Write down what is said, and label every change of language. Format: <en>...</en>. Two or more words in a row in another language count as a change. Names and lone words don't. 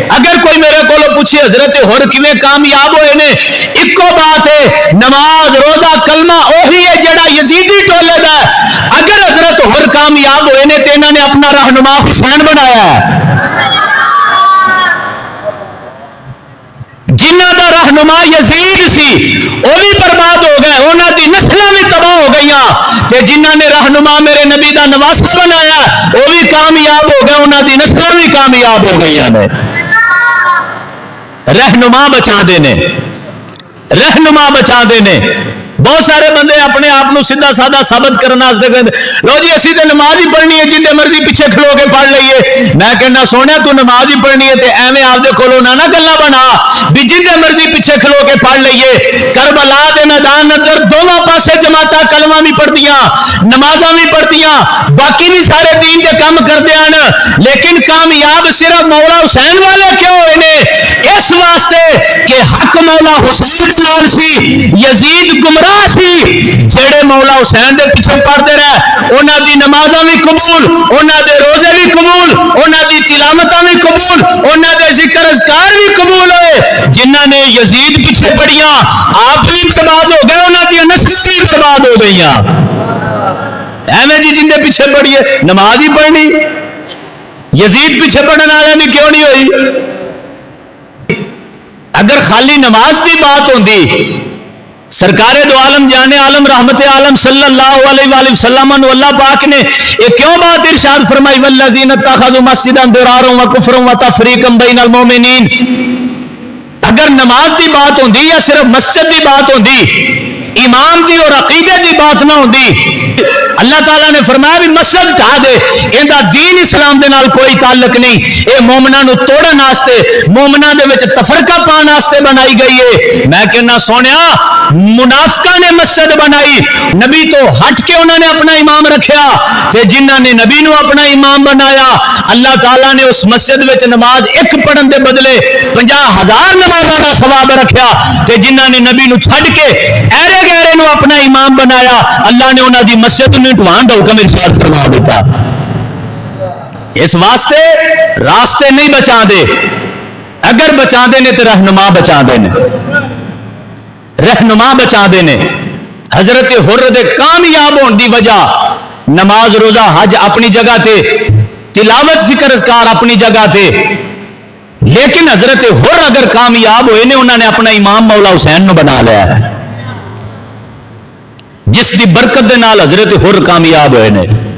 <pa>اگر کوئی میرے کو پوچھے حضرت حر کیویں کامیاب ہوئے نے, ایکو بات ہے, نماز روزہ کلمہ وہی ہے جڑا یزیدی ٹولے دا.</pa> <ur>اگر حضرت حر کامیاب ہوئے نے تو انہوں نے اپنا رہنما حسین بنایا ہے.</ur> <pa>جنہ دا رہنما یزید سی وہ بھی برباد ہو گئے, انہوں دی نسلیں بھی تباہ ہو گئیاں. تے جنہ نے رہنما میرے نبی دا نواسا بنایا وہ بھی کامیاب ہو گئے, انہوں دی نسلیں بھی کامیاب ہو گئیاں نے. رہنما بچا دینے, رہنما بچا دینے. بہت سارے بندے اپنے آپ کو سیدھا سادہ ثابت کرنے لو جی اسی تو نماز ہی پڑھنی ہے جنہیں مرضی پیچھے کھلو کے پڑھ لئیے. میں کہنا سونے تو نماز ہی پڑھنی ہے تے ایویں آپ دے کولوں نہ گلاں بنا بھی جنہیں مرضی پیچھے کھلو کے پڑھ لئیے. کربلا دے میدان اندر دونوں پاسے جماعتاں کلمہ بھی پڑھدیاں نمازاں بھی پڑھدیاں باقی بھی سارے دین دے کام کردے ہیں, لیکن کامیاب صرف مولا حسین والے کیوں ہوئے نے؟ اس واسطے کہ حق مولا حسین کے نال سی, یزید گمراہ سی. جڑے مولا حسین دے پیچھے پڑھتے رہے انہاں دی نمازاں بھی قبول, انہاں دے روزے بھی قبول, انہاں دی تلاوتاں بھی قبول, انہاں دے ذکر اذکار بھی قبول ہوئے. جنہاں نے یزید پیچھے پڑھیاں آپ بھی برباد ہو گئے, انہاں دی نسل بھی برباد ہو گئیاں. ایویں جی جن دے پیچھے پڑھیے نماز ہی پڑھنی, یزید پیچھے پڑھنے والے بھی کیوں نہیں ہوئی؟</pa> <ur>اگر خالی نماز کی بات ہوندی سرکار دو عالم جان عالم رحمت عالم</ur> <ar>صلی اللہ علیہ وآلہ وسلم</ar> <ur>اللہ پاک نے یہ کیوں بات ارشاد فرمائی</ur> <ar>والذین اتخذوا مسجدا ضرارا وکفرا وتفریقا بین المؤمنین.</ar> <pa>اگر نماز کی بات ہوندی یا صرف مسجد کی بات ہوندی, امام دی اور عقیدے دی بات نہ ہوندی, اللہ تعالیٰ نے فرمایا بھی مسجد ڈھا دے, ایندا دین اسلام دے نال کوئی تعلق نہیں, اے مومناں نو توڑن واسطے مومناں دے وچ تفرقہ پان واسطے بنائی گئی ہے. میں کہنا سونیا منافقاں نے مسجد بنائی, نبی تو ہٹ کے انہوں نے اپنا امام رکھیا, تے جنہاں نے نبی نو اپنا امام بنایا اللہ تعالیٰ نے اس مسجد وچ نماز ایک پڑھن دے بدلے 50,000 نمازاں دا ثواب رکھیا, تے جنہاں نے نبی نو چھڈ کے ایرے گہرے نو اپنا امام بنایا اللہ نے انہاں دی مسجد نو ڈھوان دا حکم ارشاد فرما دیتا. اس واسطے راستے نہیں بچا دے, اگر بچا دے نے تو رہنما بچا دے نے, رہنما بچا دے نے. حضرت حر دے کامیاب ہون دی وجہ نماز روزہ حج اپنی جگہ تے, تلاوت ذکر اذکار اپنی جگہ تے, لیکن حضرت حر اگر کامیاب ہوئے نے انہوں نے اپنا امام مولا حسین نو بنا لیا ہے, جس دی برکت دے نال حضرت حر کامیاب ہوئے نے.</pa>